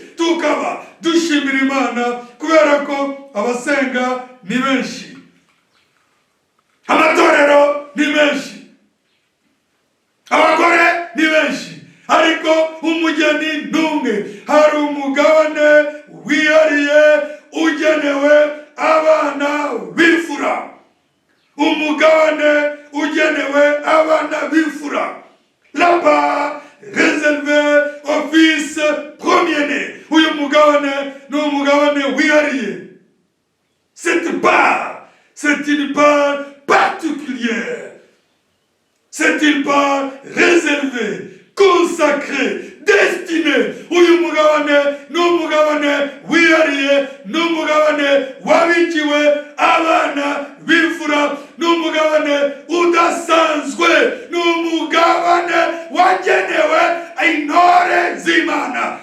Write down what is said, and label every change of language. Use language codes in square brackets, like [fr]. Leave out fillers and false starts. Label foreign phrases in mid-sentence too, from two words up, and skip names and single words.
[rw] Tukaba dushimira Imana kubera ko abasenga ni benshi, amatorero ni menshi, abagore ni benshi, ariko umugeni n'umwe. Hari umugabane wihariye ugenewe abana b'imfura, umugabane ugenewe abana b'imfura, [fr] là-bas réservé au fils premier-né. [rw] Uyu mugabane ni umugabane wihariye. [fr] Cette part, c'est une part particulière, c'est une part réservée, consacrée, destinée. [rw] Uyu mugabane ni umugabane wihariye, ni umugabane wabikiwe abana b'imfura, ni umugabane udasanzwe, ni umugabane wagenewe intore z'Imana.